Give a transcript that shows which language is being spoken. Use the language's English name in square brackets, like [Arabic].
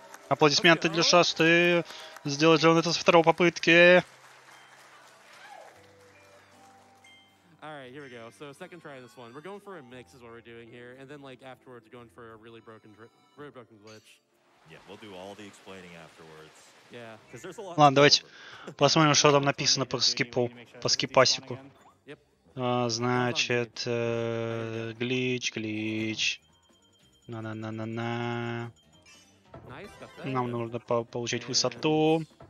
[Russian] Аплодисменты для Шасты. Сделать же он это со второй попытки. [English] Alright, here we go. So second try this one. We're going for a mix is what we're doing here, and then like afterwards we're going for a really broken glitch. Yeah, we'll do all the explaining afterwards. Yeah. Because there's a lot. [Russian] Ладно, давайте посмотрим, что там написано по скипу, по скипасику. Значит, глич. На-на-на-на-на. Нам нужно получить высоту.